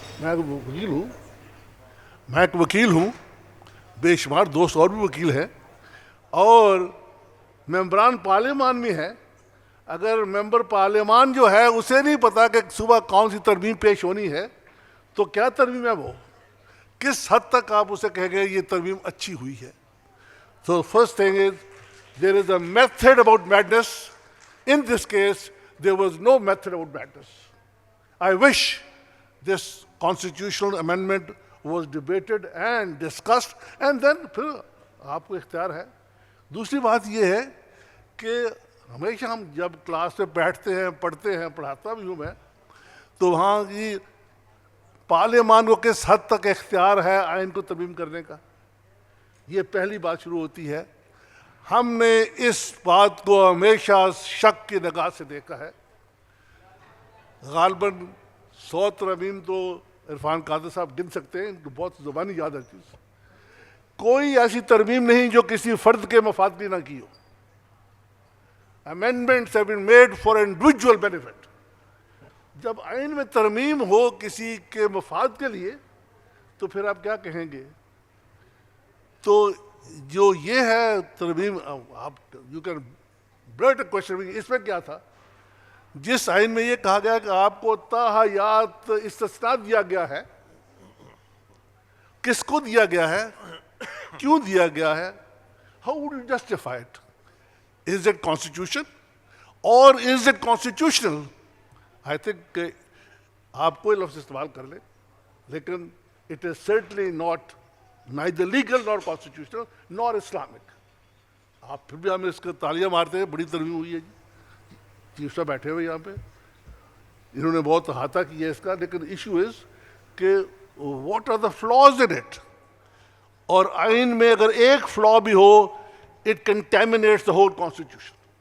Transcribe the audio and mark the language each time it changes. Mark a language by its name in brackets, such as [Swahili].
[Urdu] میں ایک وکیل ہوں, بے شمار دوست اور بھی وکیل ہیں, اور ممبران پارلیمان بھی ہیں. اگر ممبر پارلیمان جو ہے اسے نہیں پتا کہ صبح کون سی ترمیم پیش ہونی ہے, تو کیا ترمیم ہے وہ, کس حد تک آپ اسے کہیں گے یہ ترمیم اچھی ہوئی ہے. [English] So first thing is, there is a method about madness. In this case, there was no method about madness. I wish this constitutional amendment was debated and discussed, and then [Urdu] پھر آپ کو اختیار ہے. دوسری بات یہ ہے کہ ہمیشہ ہم جب کلاس میں بیٹھتے ہیں, پڑھتے ہیں, پڑھاتا بھی ہوں میں, تو وہاں کی پارلیمان کو کس حد تک اختیار ہے آئین کو ترمیم کرنے کا, یہ پہلی بات شروع ہوتی ہے. ہم نے اس بات کو ہمیشہ شک کی نگاہ سے دیکھا ہے. غالباً 100 ترمیم تو عرفان قادر صاحب گن سکتے ہیں, تو بہت زبانی یاد ہے چیز. کوئی ایسی ترمیم نہیں جو کسی فرد کے مفاد کی نہ کی ہو. [English] Amendments have been made for individual benefit. [Urdu] جب آئین میں ترمیم ہو کسی کے مفاد کے لیے, تو پھر آپ کیا کہیں گے. تو جو یہ ہے ترمیم, آپ [English] you can built a question, [Urdu] اس میں کیا تھا, جس آئین میں یہ کہا گیا کہ آپ کو تاحیات استثناء دیا گیا ہے, کس کو دیا گیا ہے, کیوں دیا گیا ہے, [English] how would you justify it? Is it constitution or is it constitutional? I think [Urdu] آپ کوئی لفظ استعمال کر لیں, لیکن [English] it is certainly not neither legal nor constitutional nor Islamic. [Urdu] آپ پھر بھی ہمیں اس کا تالیاں مارتے ہیں, بڑی ترمیم ہوئی ہے جی. چیف صاحب بیٹھے ہوئے یہاں پہ, انہوں نے بہت احاطہ کیا ہے اس کا, لیکن [English] issue is [Urdu] کہ [English] what are the flaws in it. [Urdu] اور آئین میں اگر ایک فلا بھی ہو, [English] it contaminates the whole constitution.